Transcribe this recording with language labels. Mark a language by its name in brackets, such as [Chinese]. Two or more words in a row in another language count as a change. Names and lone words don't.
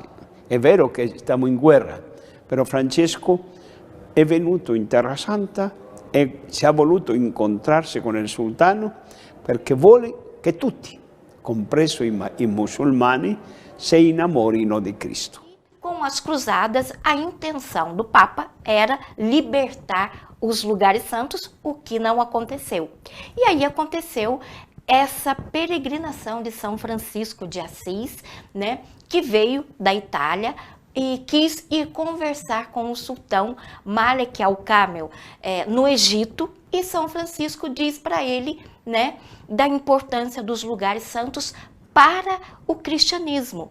[Italian] È vero che stiamo in guerra, però Francesco è venuto in Terra Santa e si è voluto incontrarsi con il sultano perché vuole che tutti, compreso i muçulmani, si innamorino di Cristo. [Portuguese] Com as cruzadas, a intenção do Papa era libertar os lugares santos, o que não aconteceu. E aí aconteceu essa peregrinação de São Francisco de Assis, né, que veio da Itália e quis ir conversar com o sultão Malek al-Kamel no Egito, e São Francisco diz para ele, né, da importância dos lugares santos para o cristianismo.